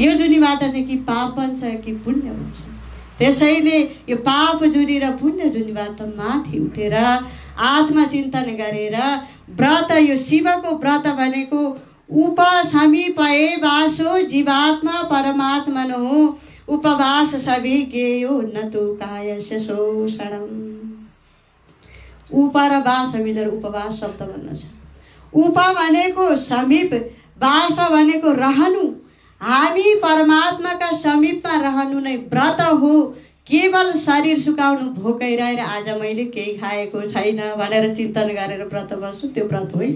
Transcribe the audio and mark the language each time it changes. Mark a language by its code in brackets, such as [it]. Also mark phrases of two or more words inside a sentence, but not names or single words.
[ne] यो जुनीबाट चाहिँ कि पाप बन्छ कि पुण्य बन्छ। त्यसैले यो पाप जुनी र पुण्य जुनीबाट माथि उठेर आत्मचिन्तन गरेर व्रत, यो शिवको व्रत भनेको [sa] उपसमीपए वासो जीवात्मा परमात्मनो उपवास सबै गेयो न तो कायस्य शोषणम। [ne] उप र वास मिलेर उपवास शब्द भन्दछ। उप भनेको समीप, वास भनेको रहनु। हामी परमात्माका समीपमा रहनु नै व्रत हो। केवल शरीर सुकाउनु, भोकै रहेर आज मैले केही खाएको छैन भनेर चिन्तन गरेर व्रत बस्नु, त्यो व्रत होइन।